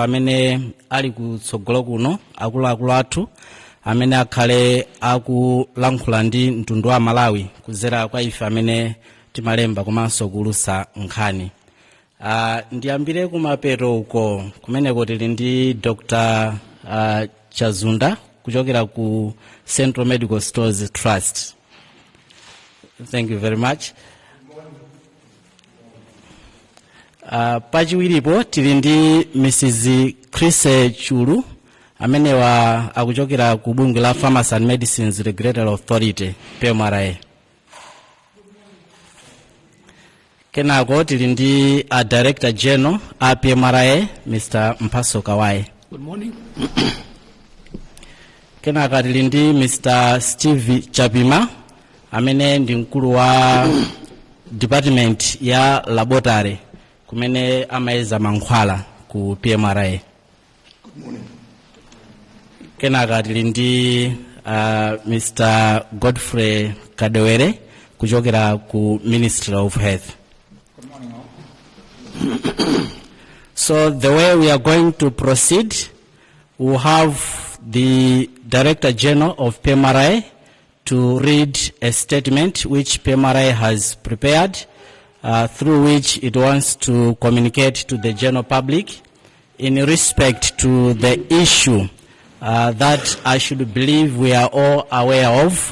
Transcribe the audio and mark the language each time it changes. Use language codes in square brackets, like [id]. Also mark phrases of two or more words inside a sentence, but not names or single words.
[ny] amene ali kutsogolo kuno akuluakulu athu amene akhale akulankhula ndi mtundu wa Malawi kuzera kwa ife amene timalemba komanso kulusa nkhani. Ndiyambire kumapeto uko kumeneko tili ndi Dr. Chazunda kuchokera ku Central Medical Stores Trust. [en] Thank you very much. [ny] Pachiwiripo tili ndi Mrs. Chris Chulu amene akuchokera ku bungwe la Pharmacy and Medicines Regulatory Authority PMRA. Kenako tili ndi [en] Director General [ny] a PMRA Mr. Mpaso Kawai. [en] Good morning. [ny] Kenako tili ndi Mr. Steve Chapima amene ndi mkulu wa department ya laboratory kumene amayeza mankhwala ku PMRA. [en] Good morning. [ny] Kenaka tili ndi Mr. Godfrey Kadewere kuchokera ku Ministry of Health. [en] Good morning all. So the way we are going to proceed, we will have the Director General of PMRA to read a statement which PMRA has prepared, through which it wants to communicate to the general public in respect to the issue that I should believe we are all aware of.